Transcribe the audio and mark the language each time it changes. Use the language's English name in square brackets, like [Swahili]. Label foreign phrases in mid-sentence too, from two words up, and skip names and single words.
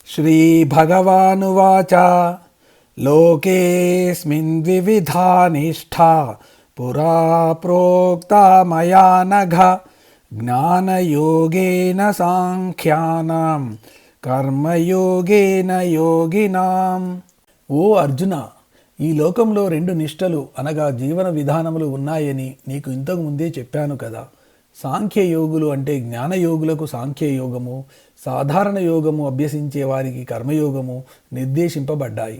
[Sanskrit] श्रीभगवानुवाच लोकेऽस्मिन् द्विविधा निष्ठा पुरा प्रोक्ता मया नघ ज्ञानयोगेन साङ्ख्यानां కర్మయోగేన యోగినాం. [Telugu] ఓ అర్జున, ఈ లోకంలో రెండు నిష్టలు అనగా జీవన విధానములు ఉన్నాయని నీకు ఇంతకు ముందే చెప్పాను కదా. సాంఖ్యయోగులు అంటే జ్ఞానయోగులకు సాంఖ్యయోగము, సాధారణ యోగము అభ్యసించే వారికి కర్మయోగము నిర్దేశింపబడ్డాయి.